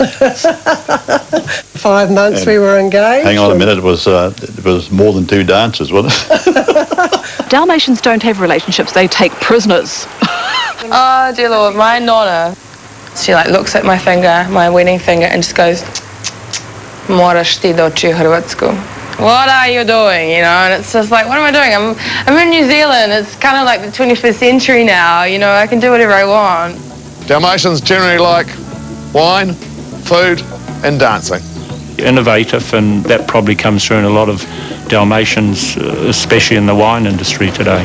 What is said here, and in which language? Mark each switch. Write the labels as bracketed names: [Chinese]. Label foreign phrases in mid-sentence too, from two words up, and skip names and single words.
[English] 5 months and we were engaged. Hang on a minute, it was more than 2 dances, wasn't it? Dalmatians don't have relationships, they take prisoners. Oh, dear Lord, my nonna, she looks at my finger, my wedding finger, and just goes, [Croatian] moraš ti doći u Hrvatsku. [English] what are you doing, you know? And it's just like, what am I doing? I'm in New Zealand. It's kind of like the 21st century now, you know, I can do whatever I want. Dalmatians generally like wine, food and dancing. Innovative, and that probably comes through in a lot of Dalmatians, especially in the wine industry today.